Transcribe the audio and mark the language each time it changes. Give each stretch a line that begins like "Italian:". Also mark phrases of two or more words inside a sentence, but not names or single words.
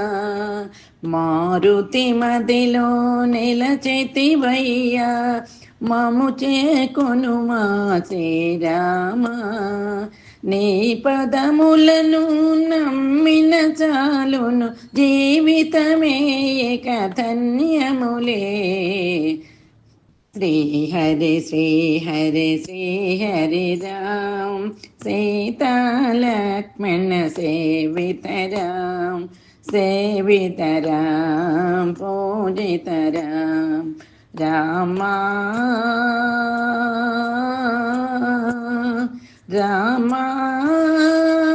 Telugu: మారుతి మదిలో నిలచితివయ్యా మము చేకొనుమా శ్రీరామ నీ పదములను నమ్మిన చాలును జీవితమే ఇక ధన్యములే श्री
Sanskrit: हरि राम सीता लक्ष्मण सेवित राम पूजित राम राम